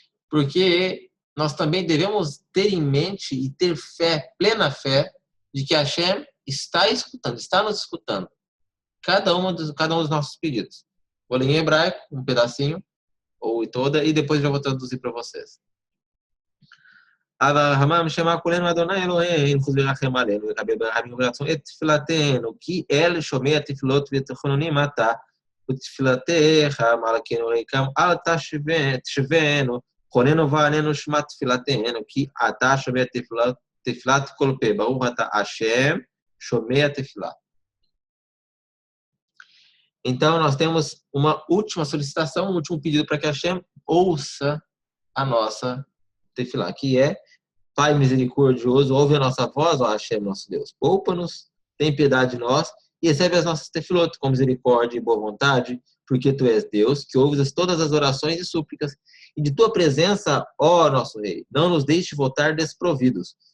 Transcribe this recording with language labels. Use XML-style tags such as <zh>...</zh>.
<pt>Porque nós também devemos ter em mente e ter fé, plena fé, de que Hashem está escutando, está nos escutando. Cada um dos nossos pedidos. Vou ler em hebraico, um pedacinho, ou toda, e depois já vou traduzir para vocês.</pt> <he>אברהם שמע קולנו אדוני אלוהינו חוס ורחם עלינו וקבל ברכה וברצון את תפילתנו כי אל שומע תפילות ותחנונים אתה ותפילתך מלכנו ריקם אל תשבנו חוננו ועננו שמע תפילתנו כי אתה שומע תפילת כל פה ברוך אתה השם שומע תפילה.</he> <pt>Então nós temos uma última solicitação, um último pedido para que Hashem ouça a nossa tefilá, que é: Pai misericordioso, ouve a nossa voz, ó Hashem, nosso Deus. Poupa-nos, tem piedade de nós e recebe as nossas tefilot com misericórdia e boa vontade, porque Tu és Deus, que ouves todas as orações e súplicas, e de Tua presença, ó nosso Rei, não nos deixe voltar desprovidos.</pt>